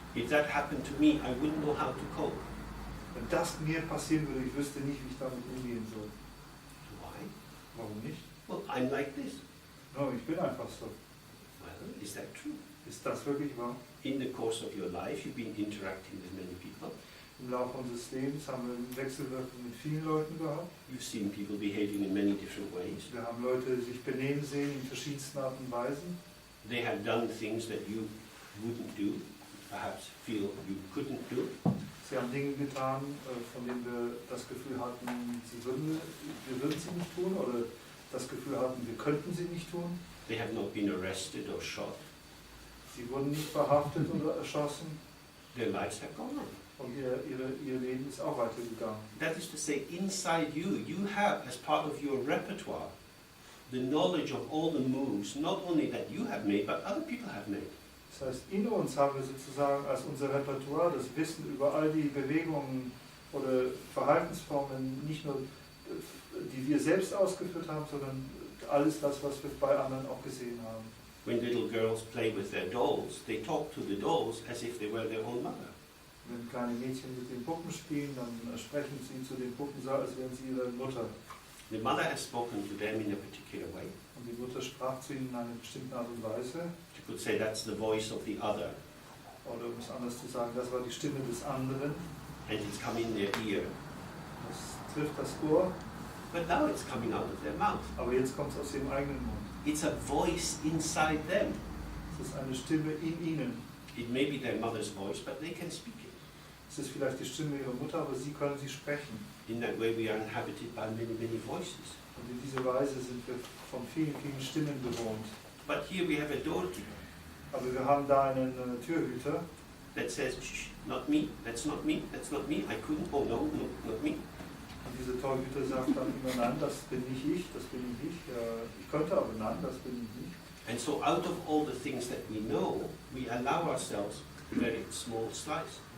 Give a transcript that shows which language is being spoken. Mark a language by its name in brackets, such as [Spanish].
[English] If that happened to me, I wouldn't know how to cope. [German] Wenn das mir passieren würde, ich wüsste nicht, wie ich damit umgehen soll. [English] Why? [German] Warum nicht? [English] Well, I'm like this. [German] No, ich bin einfach so. [English] Well, is that true? [German] Ist das wirklich wahr? [English] In the course of your life, you've been interacting with many people. [German] Im Laufe unseres Lebens haben wir Wechselwirkungen mit vielen Leuten gehabt. [English] You've seen people behaving in many different ways. [German] Wir haben Leute sich benehmen sehen in verschiedensten Arten und Weisen. [English] They have done things that you wouldn't do, perhaps feel you couldn't do. [German] Sie haben Dinge getan, von denen wir das Gefühl hatten, wir würden sie nicht tun oder das Gefühl hatten, wir könnten sie nicht tun. [English] They have not been arrested or shot. [German] Sie wurden nicht verhaftet oder erschossen [English] Their lives have gone on. [German] und ihr Leben ist auch weitergegangen. [English] That is to say, inside you, you have, as part of your repertoire, the knowledge of all the moves, not only that you have made, but other people have made. [German] Das heißt, in uns haben wir sozusagen als unser Repertoire das Wissen über all die Bewegungen oder Verhaltensformen, nicht nur die wir selbst ausgeführt haben, sondern alles das, was wir bei anderen auch gesehen haben. [English] When little girls play with their dolls, they talk to the dolls as if they were their own mother. [German] Wenn kleine Mädchen mit den Puppen spielen, dann sprechen sie zu den Puppen so, als wären sie ihre Mutter. [English] The mother has spoken to them in a particular way. [German] Und die Mutter sprach zu ihnen in einer bestimmten Art und Weise. [English] You could say that's the voice of the other, [German] Oder um es anders zu sagen, das war die Stimme des anderen. [English] and it's come in their ear. [German] Das trifft das Ohr, [English] But now it's coming out of their mouth. [German] aber jetzt kommt es aus ihrem eigenen Mund. [English] It's a voice inside them. [German] Es ist eine Stimme in ihnen. [English] It may be their mother's voice, but they can speak it. [German] Es ist vielleicht die Stimme ihrer Mutter, aber sie können sie sprechen. [English] In that way we are inhabited by many, many voices. [German] Und in dieser Weise sind wir von vielen, vielen Stimmen bewohnt. [English] But here we have a dorje [German] Aber wir haben da einen Türhüter, [English] that says, shh, not me, that's not me, that's not me, I couldn't, oh no, no, not me. [German] und dieser Torhüter sagt dann immer, nein, das bin nicht ich, das bin ich nicht. Ja, ich könnte, aber nein, das bin ich nicht. [English] And so out of all the things that we know, we allow ourselves a very small slice.